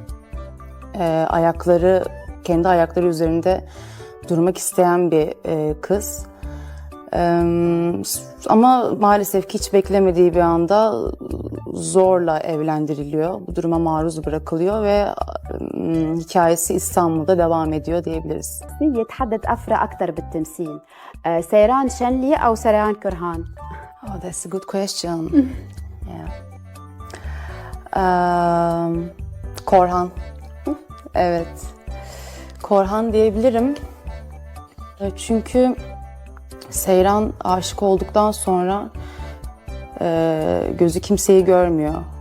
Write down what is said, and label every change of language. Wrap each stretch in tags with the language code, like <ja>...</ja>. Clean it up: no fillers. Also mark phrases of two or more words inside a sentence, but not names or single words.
<tr>Kendi ayakları üzerinde durmak isteyen bir kız. Ama maalesef ki hiç beklemediği bir anda zorla evlendiriliyor. Bu duruma maruz bırakılıyor ve hikayesi İstanbul'da devam ediyor diyebiliriz.</tr> <ar>يتحدث أفرا أكثر بالتمثيل. سيران شنلي أو سيران كرهان؟</ar> <en>Oh, that's a good question. Yeah. Korhan.</en> <tr>Evet. Korhan diyebilirim. Çünkü Seyran aşık olduktan sonra gözü kimseyi görmüyor.</tr>